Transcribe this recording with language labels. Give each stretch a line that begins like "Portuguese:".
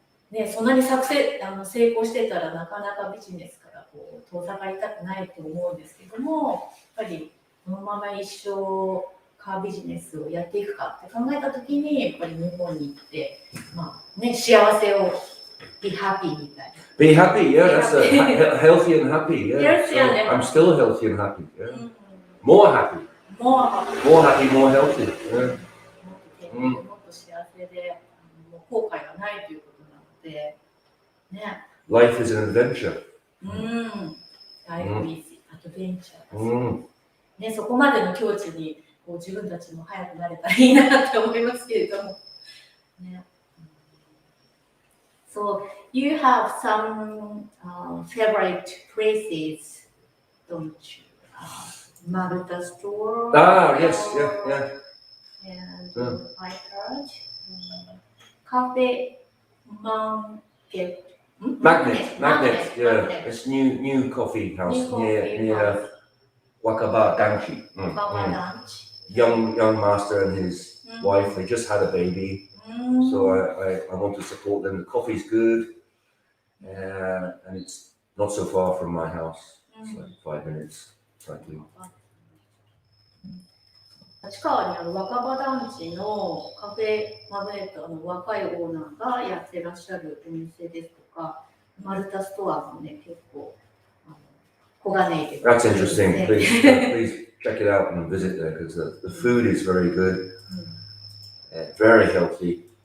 Japanese: ね、そんなに成功してたらなかなかビジネスから遠ざかりたくないと思うんですけども、やっぱりこのまま一生カービジネスをやっていくかって考えたときに、やっぱり日本に行って、幸せを
English: be happy
Japanese: みたいな。
English: Be happy, yeah, that's healthy and happy, yeah. Healthy and happy. I'm still healthy and happy, yeah. More happy. More happy. More happy, more healthy, yeah.
Japanese: もっと幸せで、後悔がないということなので、ね。
English: Life is an adventure. Life is adventure.
Japanese: ね、そこまでの境地に自分たちも早くなれたらいいなって思いますけれども。ね。
English: So you have some favorite places, don't you? Malta store. Yes, yeah. And I heard Cafe Magnet. Magnet, yeah. It's new coffee house near Wakaba Danchi. Young master and his wife, they just had a baby. So I want to support them. The coffee's good, and it's not so far from my house. It's like 5 minutes cycling.
Japanese: 立川にある若葉団地のカフェマグネットの若いオーナーがやってらっしゃるお店ですとか、マルタストアもね、結構小金井で。
English: That's interesting. Please check it out and visit there because the food is very good, very healthy.